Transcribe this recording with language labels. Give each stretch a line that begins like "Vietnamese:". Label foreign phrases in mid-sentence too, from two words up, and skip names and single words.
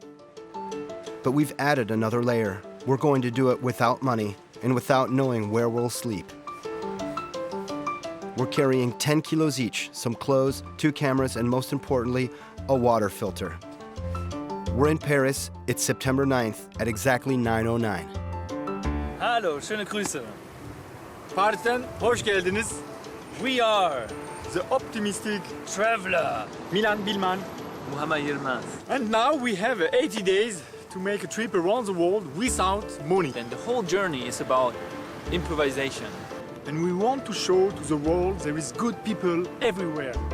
English: But we've added another layer. We're going to do it without money and without knowing where we'll sleep. We're carrying 10 kilos each, some clothes, 2 cameras, and most importantly, a water filter. We're in Paris. It's September 9th at exactly 9:09.
German: Hallo, schöne Grüße.
Turkish: Paris'ten hoş geldiniz.
English: We are the optimistic traveler, Milan Billman, Muammer Yilmaz. and now we have 80 days to make a trip around the world without money. And the whole journey is about improvisation. And we want to show to the world there is good people everywhere.